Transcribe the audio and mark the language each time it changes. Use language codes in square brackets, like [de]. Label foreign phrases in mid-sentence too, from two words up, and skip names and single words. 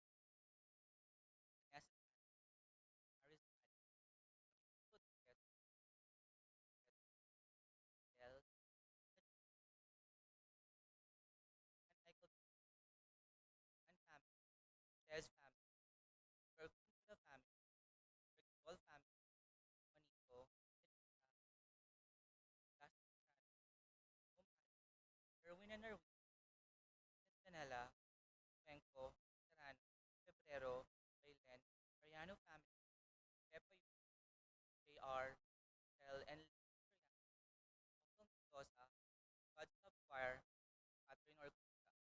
[en] Ness, Arizona, Ticket, Del, and Michael and family, Des family, Kirkwood family, Rickball family, Monico, Justin Erwin and Erwin, Janela, Cuenco, Serrano, Febrero, Raylen, Mariano family, Pepe, JR, Tel, and Octo Mendoza, Godstop Choir, Catherine Orcusa,